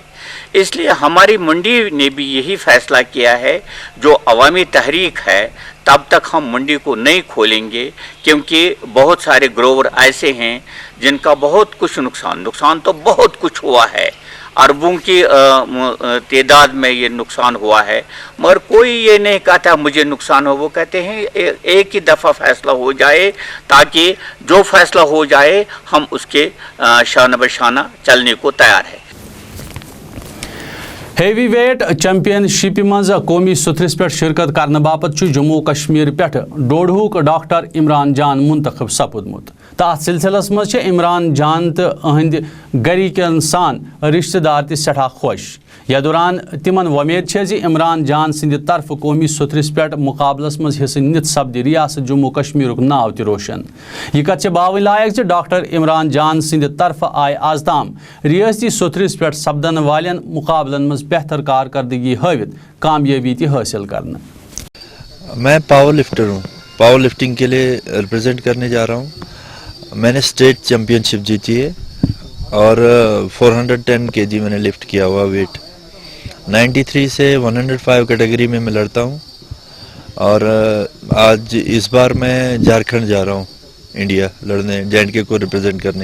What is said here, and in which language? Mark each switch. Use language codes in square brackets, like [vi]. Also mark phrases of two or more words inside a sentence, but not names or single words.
[ur] اس لیے ہماری منڈی نے بھی یہی فیصلہ کیا ہے جو عوامی تحریک ہے تب تک ہم منڈی کو نہیں کھولیں گے, کیونکہ بہت سارے گروور ایسے ہیں جن کا بہت کچھ نقصان تو بہت کچھ ہوا ہے, اربوں کی تعداد میں یہ نقصان ہوا ہے. مگر کوئی یہ نہیں کہتا مجھے نقصان ہو, وہ کہتے ہیں ایک ہی دفعہ فیصلہ ہو جائے تاکہ جو فیصلہ ہو جائے ہم اس کے شانہ بشانہ چلنے کو تیار ہیں. [en] heavy weight champion ship [ks] مز قومی ستھرس پہ شرکت کرنے باپت جموں کشمیر پہ ڈوڈہک ڈاکٹر عمران جان منتخب سپودمت. تو ات سلسلس مز عمران جان تو اہند گرکن سان رشتہ دار تہ سٹھا خوش. یا دوران تمن ومید زِ عمران جان سند طرف قومی ستھرس پہ مقابلس مز حصہ نت سپد ریاست جموں کشمیر ناو تہ روشن. یہ کت باون لائق زِ ڈاکٹر عمران جان سند طرف آئے آز تام ریاستی ستھرس پہ سپدن والن مقابلن مز بہتر کارکردگی ہاوت کامیابی تہ حاصل کرنا. [ur] میں [en] power lifter [ur] ہوں, [en] power lifting [ur] کے لیے ریپرزینٹ کرنے جا رہا ہوں. میں نے [en] state champion ship [ur] جیتی ہے اور 410 kg میں نے لفٹ کیا ہوا ویٹ. 93 سے 105 کیٹیگری میں لڑتا ہوں, اور آج اس بار میں جھارکھنڈ جا رہا ہوں انڈیا لڑنے, JNK کو ریپرزینٹ کرنے.